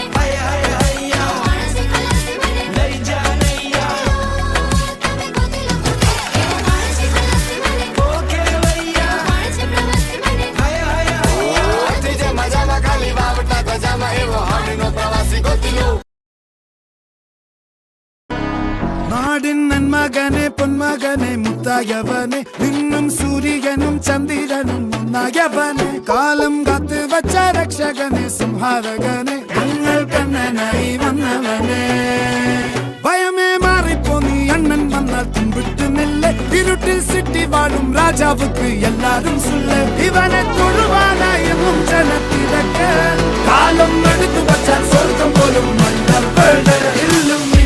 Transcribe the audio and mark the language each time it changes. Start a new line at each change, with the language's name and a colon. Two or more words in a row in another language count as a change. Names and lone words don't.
Gujarati: હાય હાય હૈયા કોણ છે ખલાસી મને? લઈ જા નૈયા તમે ગોતી લો પોતે. એવું કોણ છે ખલાસી મને? ઓકે ભૈયા કોણ છે પ્રવાસી મને? હાય હાય હૈયા પતિ જે મજામાં ખાલી વાવટા ધજામાં એવો હાડનો પ્રવાસી ગોતીલો
Malayalam: നാടിൻ നന്മകനെ പൊന്മകനെ മുത്തായവനെ നിന്നും സൂര്യനും ചന്ദ്രനും ഒന്നായവനെ കാലം കാത്ത് വച്ച രക്ഷകനെ സംഹാരകനെ ഞങ്ങൾ കണ്ണനായി വന്നവനെ ഭയമേ മാറിപ്പോ നീ അണ്ണൻ വന്നാൽ തുമ്പിട്ട് നെല്ല് ഇരുട്ടിൽ സിറ്റി വാഴും രാജാവുക്ക് എല്ലാരും സുല്ല് ഇവനെ തൊഴുവാനായെന്നും ജനത്തിരക്ക് കാലം എടുത്തു വച്ചാൽ സ്വർഗം പോലും മണ്ണ ഇല്ലും